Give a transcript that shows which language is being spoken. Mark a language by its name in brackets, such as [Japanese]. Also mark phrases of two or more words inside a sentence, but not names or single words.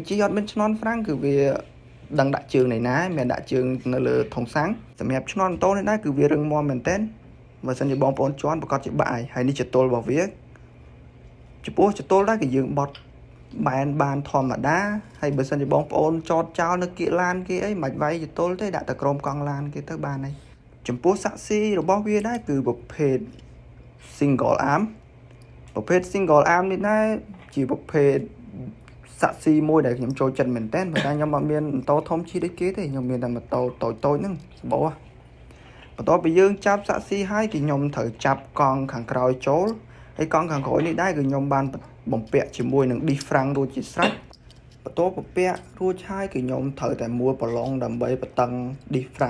[Khmer] ជិះអត់មានឈ្នាន់ហ្វ្រាំងគឺវាដឹងដាក់ជើងនៃណាមិនដាក់ជើងនៅលើធុងសាំងសម្រាប់ឈ្នាន់ម៉ូតូនេះដែរគឺវារឹងមាំមែនទែនបើសិនជាបងប្អូនជន់ប្រកាសជាបាក់ហើយនេះចតុលរបស់វាចំពោះចតុលដែរគឺយើងបត់បែនបានធម្មតាហើយបើសិនជាបងប្អូនចតចោលនៅគៀកឡានគេអីមិនវាយចតុលទេដាក់តែក្រោមកង់ឡានគេទៅបានហើយចំពោះសាក់ស៊ីរបស់វាដែរគឺប្រភេទ [English] single arm [Khmer] ប្រភេទ [English] single arm [Khmer] នេះដែរជាប្រភេទសាក់ស៊ីមួយដែលខ្ញុំចូលចិត្តមែនតើប៉ុន្តែខ្ញុំអត់មានម៉ូតូធំជិះដូចគេទេខ្ញុំមានតែម៉ូតូតូចហ្នឹងសម្បូរបន្ទាប់ពីយើងចាប់សាក់ស៊ីហើយគឺខ្ញុំត្រូវចាប់កង់ខាងក្រោ យចូលហើយកង់ខាងក្រោយនេះដែរគឺខ្ញុំបានបំពាក់ជាមួយនឹង disc ហ្វ្រាំងរួចជាស្រេចបន្ទាប់បំពាក់រួចហើយគឺខ្ញុំត្រូវតែមួលប្រឡងដើម្បីបន្តឹង disc ហ្វ្រាំង